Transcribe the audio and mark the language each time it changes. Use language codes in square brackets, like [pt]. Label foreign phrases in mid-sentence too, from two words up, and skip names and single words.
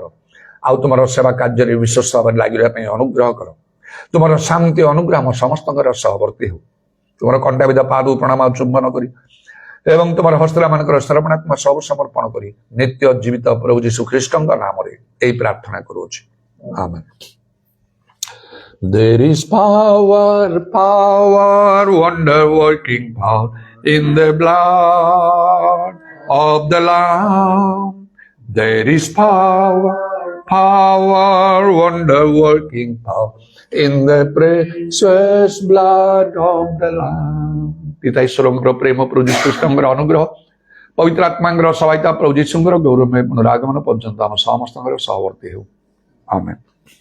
[or] ଆଉ ତୁମର ସେବା କାର୍ଯ୍ୟରେ ବିଶ୍ୱସ୍ତ ଭାବରେ ଲାଗି ରହିବା ପାଇଁ ଅନୁଗ୍ରହ କର। ତୁମର ଶାନ୍ତି ଅନୁଗ୍ରହ ଆମ ସମସ୍ତଙ୍କର ସହବର୍ତ୍ତୀ ହେଉ। ତୁମର କଣ୍ଟାବିଧା ପାଦ ପ୍ରଣାମ ଚୁମ୍ବନ କରି ଏବଂ ତୁମର ହସ୍ତରା ମାନଙ୍କର ଶ୍ରବଣାତ୍ମା ସବୁ ସମର୍ପଣ କରି ନିତ୍ୟ ଜୀବିତ ପ୍ରଭୁ ଯୀଶୁ ଖ୍ରୀଷ୍ଟଙ୍କ ନାମରେ ଏହି ପ୍ରାର୍ଥନା କରୁଅଛି, ଆମେନ୍। [en] There is power, wonder working power in the blood of the Lamb. There is power, wonder working power in the precious blood of the Lamb. [or] ପିତା ଈଶ୍ୱରଙ୍କର ପ୍ରେମ, ପ୍ରଭୁ ଯୀଶୁ ଖ୍ରୀଷ୍ଟଙ୍କର ଅନୁଗ୍ରହ, ପବିତ୍ର ଆତ୍ମାଙ୍କର ସହାୟତା, ପ୍ରଭୁ ଯୀଶୁଙ୍କର ଗୌରବମୟ ପୁନରାଗମନ ପର୍ଯ୍ୟନ୍ତ ଆମ ସମସ୍ତଙ୍କର ସହବର୍ତ୍ତୀ ହେଉ, ଆମେନ୍।